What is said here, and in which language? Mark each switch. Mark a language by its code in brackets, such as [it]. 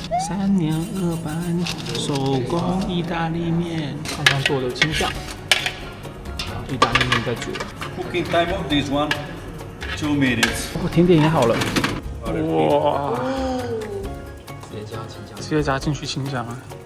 [zh] 3年2班手工意大利面，刚刚做的青酱，意大利面在煮。 [en] Cooking time of this one, 2 minutes. [zh] 哦，甜点也好了，哇！直接加进去青酱啊！